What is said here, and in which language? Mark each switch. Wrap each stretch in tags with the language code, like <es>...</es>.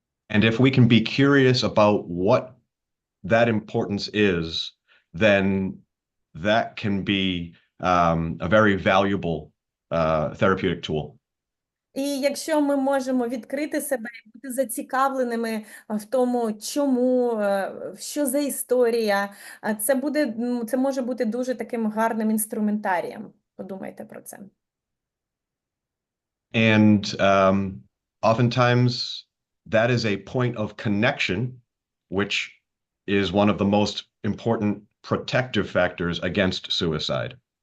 <en>And if we can be curious about what that importance is, then that can be a very valuable therapeutic tool.</en> <uk>І якщо ми можемо відкрити себе і бути зацікавленими в тому, чому, що за історія, це може бути дуже таким гарним інструментарієм. Подумайте про це.</uk> <en>And oftentimes that is a point of connection, which is one of the most important protective factors against suicide.</en>